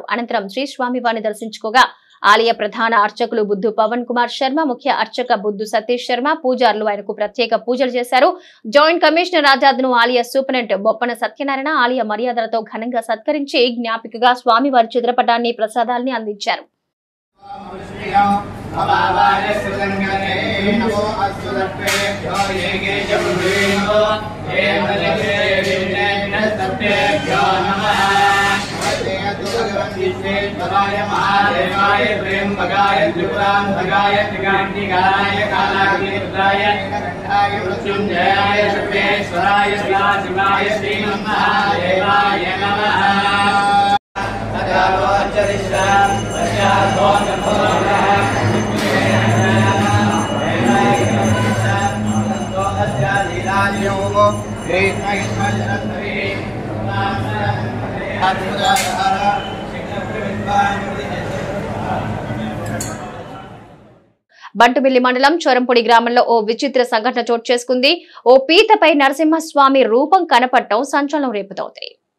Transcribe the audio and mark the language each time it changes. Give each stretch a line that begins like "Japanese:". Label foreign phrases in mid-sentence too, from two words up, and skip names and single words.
Telugu: అనంతరం శ్రీ స్వామివారిని దర్శించుకోగా ఆలయ ప్రధాన అర్చకులు బుద్ధు పవన్ కుమార్ శర్మ, ముఖ్య అర్చక బుద్ధు సతీష్ శర్మ, పూజారులు ఆయనకు ప్రత్యేక పూజలు చేశారు. జాయింట్ కమిషనర్ ఆజాద్ ను ఆలయ సూపరింటెండెంట్ బొప్పన సత్యనారాయణ ఆలయ మర్యాదలతో ఘనంగా సత్కరించి జ్ఞాపికగా స్వామివారి చిత్రపటాన్ని, ప్రసాదాన్ని అందించారు.
Sanskrit: महादेवाय त्र्यंबकाय त्रिपुरांतकाय त्रिकांतिकाय कालाग्निरुद्राय कंठाय मृत्युंजयाय सर्वेश्वराय शिवाय श्रीमन्महादेवाय नमः. तदावचरिष्यां तस्याधो नमोरः तो अत्यादिराजयोगो ग्रेत्महिष्मजनन्तरे
Telugu: బంటుమిల్లి మండలం చోరంపొడి గ్రామంలో ఓ విచిత్ర సంఘటన చోటు చేసుకుంది. ఓ పీతపై నరసింహస్వామి రూపం కనపడటం సంచలనం రేపుతోంది.